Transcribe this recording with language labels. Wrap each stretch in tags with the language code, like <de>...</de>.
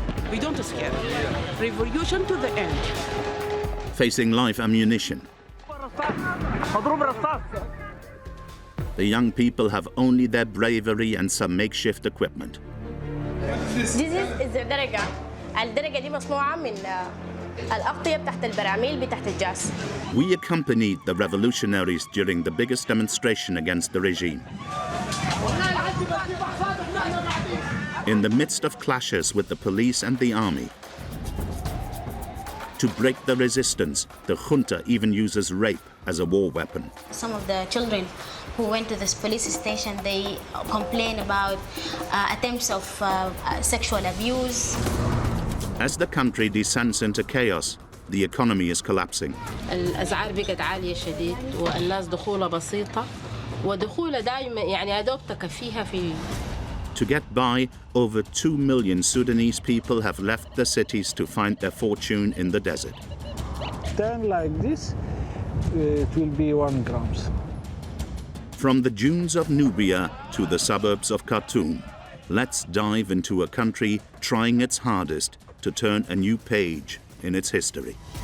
<en>We don't escape. Revolution to the end. Facing live ammunition. The young people have only their bravery and some makeshift equipment. This is الدرجة.</en> <ar>الدرجة دي مصنوعة من الأغطية بتاعت البراميل بتاعت الجاز.</ar> <en>We accompanied the revolutionaries during the biggest demonstration against the regime. In the midst of clashes with the police and the army, to break the resistance, the junta even uses rape as a war weapon. Some of the children who went to this police station, they complain about attempts of sexual abuse. As the country descends into chaos, the economy is collapsing.</en> <ar>الأسعار بقت عالية شديد والناس دخولها بسيطة ودخولها دائما يعني يا دوب تكفيها في.</ar> <en>To get by, over 2 million Sudanese people have left the cities to find their fortune in the desert. Stand like this, it will be 1 gram. From the dunes of Nubia to the suburbs of Khartoum, let's dive into a country trying its hardest to turn a new page in its history.</en>